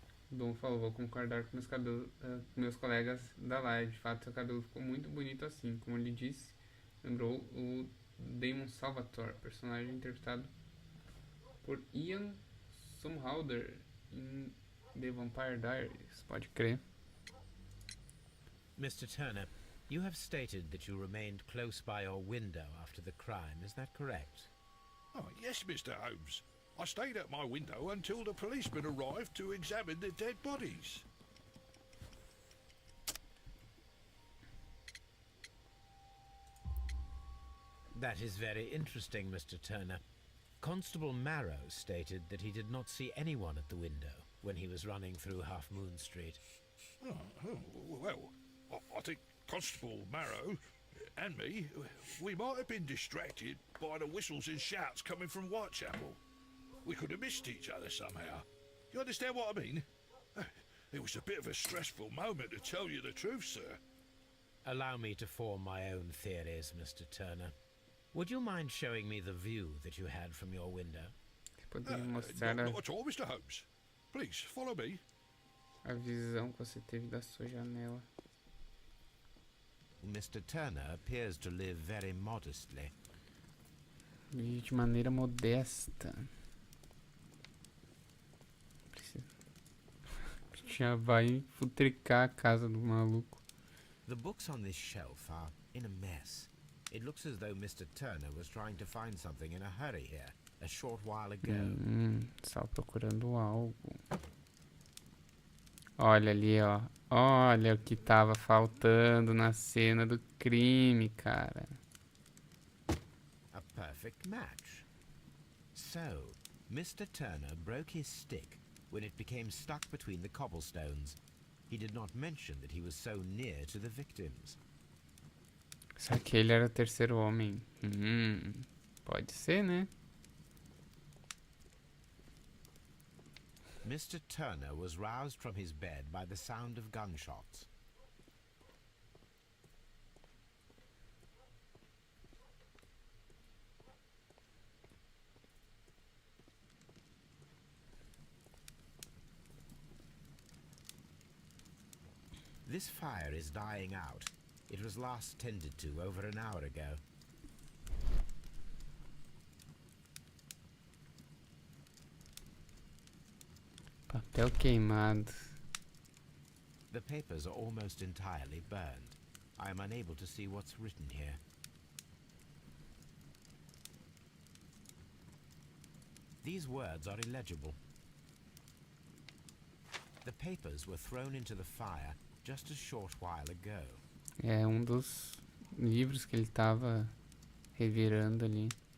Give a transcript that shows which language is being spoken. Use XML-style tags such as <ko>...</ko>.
<pt>O Dom falou: vou concordar com meus colegas da live. De fato, seu cabelo ficou muito bonito assim. Como ele disse, lembrou o Damon Salvatore, personagem interpretado por Ian Somerhalder em The Vampire Diaries. Pode crer.</pt> <en>Mr. Turner, you have stated that you remained close by your window after the crime, is that correct? Oh, yes, Mr. Holmes. I stayed at my window until the policeman arrived to examine the dead bodies. That is very interesting, Mr. Turner. Constable Marrow stated that he did not see anyone at the window when he was running through Half Moon Street. Well, I think Constable Marrow and me, we might have been distracted by the whistles and shouts coming from Whitechapel. We could have missed each other somehow. You understand what I mean? It was a bit of a stressful moment, to tell you the truth, sir. Allow me to form my own theories, Mr. Turner. Would you mind showing me the view that you had from your window?</en> <pt>Poderia mostrar</pt> <en>Not at all, Mr. Holmes. Please, follow me.</en> <pt>a visão que você teve da sua janela.</pt> <en>Mr. Turner appears to live very modestly.</en> <pt>Vive de maneira modesta. Já vai futricar a casa do maluco.</pt> <en>The books on this shelf are in a mess. It looks as though Mr. Turner was trying to find something in a hurry here, a short while ago.</en> <pt>Estava procurando algo. Olha ali, ó. Olha o que tava faltando na cena do crime, cara.</pt> <en>A perfect match. So, Mr. Turner broke his stick when it became stuck between the cobblestones. He did not mention that he was so near to the victims.</en> <pt>Só que ele era o terceiro homem. Pode ser, né?</pt> <en>Mr. Turner was roused from his bed by the sound of gunshots. This fire is dying out. It was last tended to over an hour ago.</en> <pt>Papel queimado.</pt> <en>The papers are almost entirely burned. I am unable to see what's written here. These words are illegible. The papers were thrown into the fire just a short while ago.</en> <pt>É um dos livros que ele tava revirando ali.</pt>